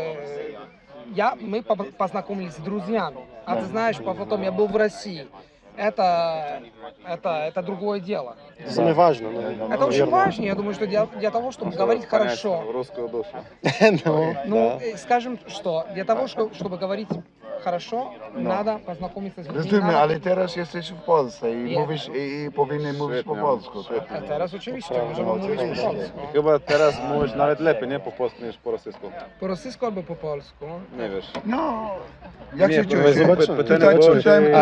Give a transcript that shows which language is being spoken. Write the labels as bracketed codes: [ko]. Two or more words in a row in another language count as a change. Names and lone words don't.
[ru] мы познакомились с друзьями. А ты знаешь, потом я был в России. Это другое дело. Это самое важное, наверное. Это очень важно. Я думаю, что для того, чтобы говорить Понять хорошо, русскую душу. ну, скажем, что для того, чтобы говорить хорошо, надо познакомиться с людьми. [pl] Rozumiem, [ru] надо- [pl] ale teraz jesteś w Polsce i Nie. mówisz, i powinien mówić po Świetnie, polsku. świetnie. A teraz oczywiście możemy mówić po polsku. Chyba teraz mówisz nawet lepiej, nie? Po polsku niż po rosyjsku. Po rosyjsku albo po polsku. Nie wiesz. No, jak Nie, się bo czujesz? zobaczymy. Tutaj, Pytanie było, tutaj, czy-